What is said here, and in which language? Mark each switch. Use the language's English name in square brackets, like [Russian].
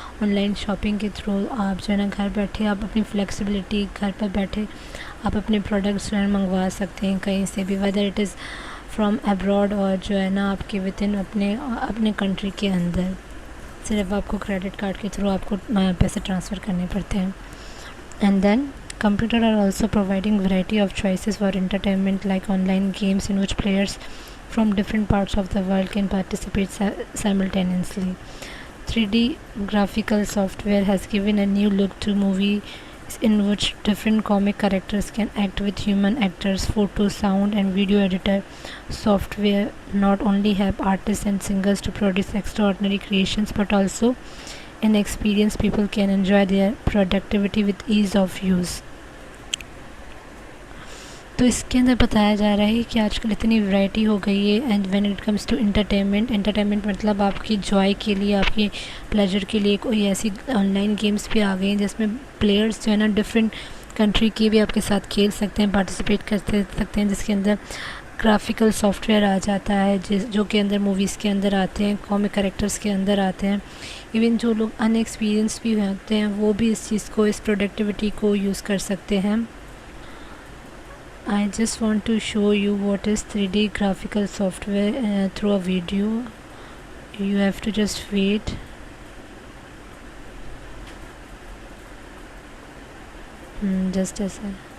[Urdu] On line shopping کے through آپ جو ہے نا گھر بیٹھے آپ اپنی فلیکسیبلٹی، گھر پر بیٹھے آپ اپنے پروڈکٹس جو ہے منگوا سکتے ہیں کہیں سے بھی، [English] whether it is from abroad [Urdu] اور جو ہے نا آپ کے ود ان اپنے کنٹری کے اندر. صرف آپ کو کریڈٹ کارڈ کے تھرو آپ کو پیسے ٹرانسفر کرنے پڑتے ہیں. [English] And then computer are also providing variety of choices for entertainment like online games in which players from different parts of the world can participate simultaneously. 3D graphical software has given a new look to movies in which different comic characters can act with human actors. Photo, sound and video editor software not only help artists and singers to produce extraordinary creations but also an experience people can enjoy their productivity with ease of use. [Urdu] تو اس کے اندر بتایا جا رہا ہے کہ آج کل اتنی ورائٹی ہو گئی ہے. [English] and when it comes to entertainment [Urdu] مطلب آپ کی جوائے کے لیے، آپ کی پلیجر کے لیے کوئی ایسی آن لائن گیمز بھی آ گئی ہیں جس میں پلیئرس جو ہے نا ڈفرینٹ کنٹری کی بھی آپ کے ساتھ کھیل سکتے ہیں، پارٹیسپیٹ کر سکتے ہیں، جس کے اندر گرافیکل سافٹ ویئر آ جاتا ہے جو کہ اندر موویز کے اندر آتے ہیں، کامک کریکٹرز کے اندر آتے ہیں. ایون جو لوگ ان ایکسپیرینس بھی ہوتے ہیں وہ بھی اس چیز کو، اس پروڈکٹیوٹی کو یوز کر سکتے ہیں. [English] I just want to show you what is 3D graphical software through a video. You have to just wait. Just a second.